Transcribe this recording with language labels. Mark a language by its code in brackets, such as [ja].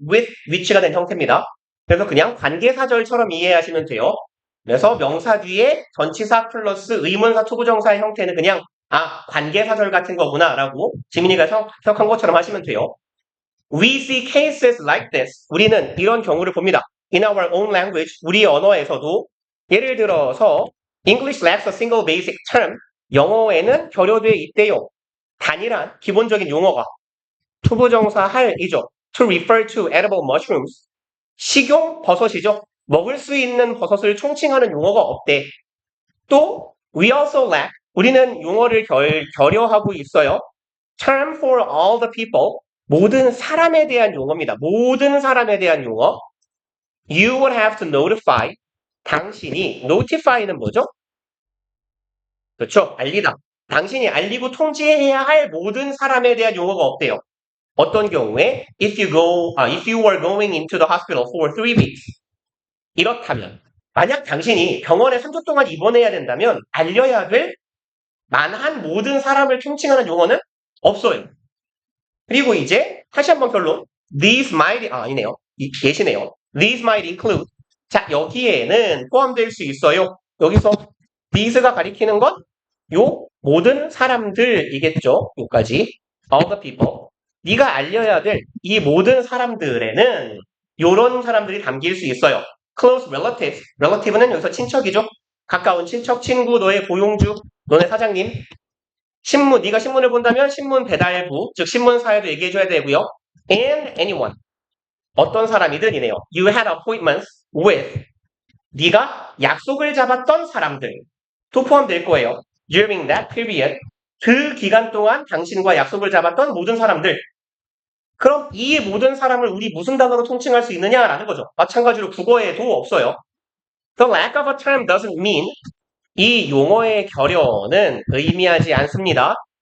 [ko] with which가 된 형태입니다. 그래서 그냥 관계사절처럼 이해하시면 돼요. 그래서 명사 뒤에 전치사 플러스 의문사 투부정사의 형태는 그냥 관계사절 같은 거구나 라고 지민이가 해석한 것처럼 하시면 돼요. [en] We see cases like this. [ko] 우리는 이런 경우를 봅니다. [en] In our own language, [ko] 우리 언어에서도 예를 들어서 [en] English lacks a single basic term. [ko] 영어에는 결여되어 있대요. 단일한 기본적인 용어가 투부정사 할이죠. [en] To refer to edible mushrooms. [ko] 식용 버섯이죠. 먹을 수 있는 버섯을 총칭하는 용어가 없대. 또 [en] we also lack. [ko] 우리는 용어를 결여하고 있어요. [en] Term for all the people. [ko] 모든 사람에 대한 용어입니다. 모든 사람에 대한 용어. [en] You would have to notify. [ko] 당신이 notify는 뭐죠? 그렇죠. 알리다. 당신이 알리고 통지해야 할 모든 사람에 대한 용어가 없대요. 어떤 경우에 [en] if you were going into the hospital for 3 weeks. [ko] 이렇다면 만약 당신이 병원에 3주 동안 입원해야 된다면 알려야 될 만한 모든 사람을 총칭하는 용어는 없어요. 그리고 이제 다시 한번 결론. [en] These might [ko] 아니네요. 예시네요. [en] These might include. [ko] 자, 여기에는 포함될 수 있어요. 여기서 these가 가리키는 건 요 모든 사람들이겠죠. 요까지. [en] All the people. [ko] 네가 알려야 될 이 모든 사람들에는 요런 사람들이 담길 수 있어요. [en] Close relatives. [ko] relative는 여기서 친척이죠. 가까운 친척, 친구, 너의 고용주, 너네 사장님. 신문, 네가 신문을 본다면 신문 배달부, 즉 신문사에도 얘기해줘야 되고요. [en] And anyone. [ko] 어떤 사람이든 이네요. [en] You had appointments with. [ko] 네가 약속을 잡았던 사람들도 포함될 거예요. [en] During that period. [ko] 그 기간 동안 당신과 약속을 잡았던 모든 사람들. 그럼 이 모든 사람을 우리 무슨 단어로 통칭할 수 있느냐라는 거죠. 마찬가지로 국어에도 없어요. [en] The lack of a term doesn't mean. [ko] 이 용어의 결여는 의미하지 않습니다.